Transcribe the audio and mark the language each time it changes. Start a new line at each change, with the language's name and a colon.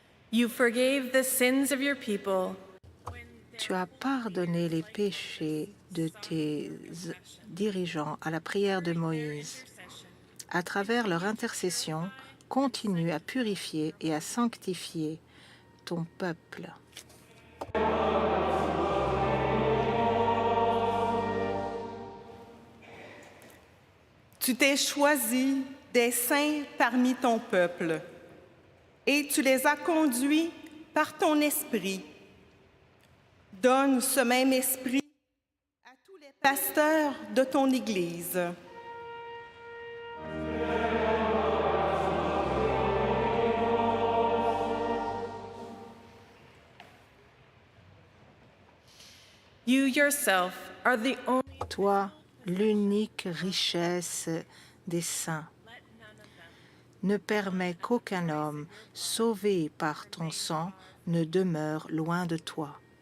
English: You forgave the sins of your people.
French: Tu as pardonné les péchés de tes dirigeants à la prière de Moïse. À travers leur intercession, continue à purifier et à sanctifier ton peuple. Tu t'es choisi des saints parmi ton peuple et tu les as conduits par ton esprit. Donne ce même esprit à tous les pasteurs de ton Église.
English: You yourself are the only
French: Toi, l'unique richesse des saints, ne permets qu'aucun homme sauvé par ton sang ne demeure loin de toi.